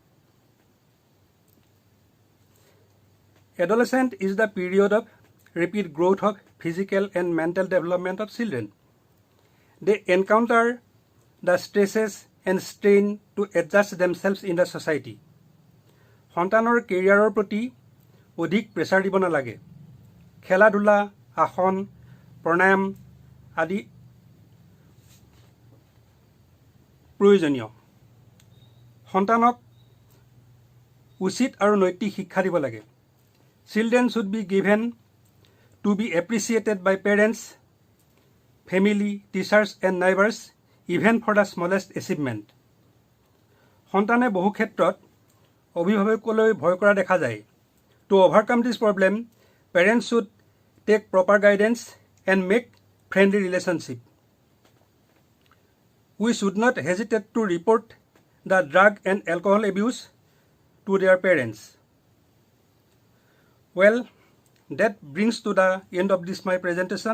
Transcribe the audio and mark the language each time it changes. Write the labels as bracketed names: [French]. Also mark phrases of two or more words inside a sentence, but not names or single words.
[English] Adolescence is the period of rapid growth of physical and mental development of children. They encounter the stresses and strain to adjust themselves in the society. [Assamese] সন্তানৰ কেৰিয়াৰৰ প্ৰতি অধিক প্ৰেছাৰ দিব নালাগে। খেলা ধূলা, আসন, প্ৰণায়াম আদি প্ৰয়োজনীয়। সন্তানক উচিত আৰু নৈতিক শিক্ষা দিব লাগে। [English] Children should be given to be appreciated by parents, family, teachers, and neighbors, even for the smallest achievement. [Assamese] সন্তানে বহু ক্ষেত্ৰত অভিভাৱকলৈ ভয় কৰা দেখা যায়। [English] To overcome this problem, parents should take proper guidance and make friendly relationship. We should not hesitate to report the drug and alcohol abuse to their parents. Well, that brings to the end of this my presentation.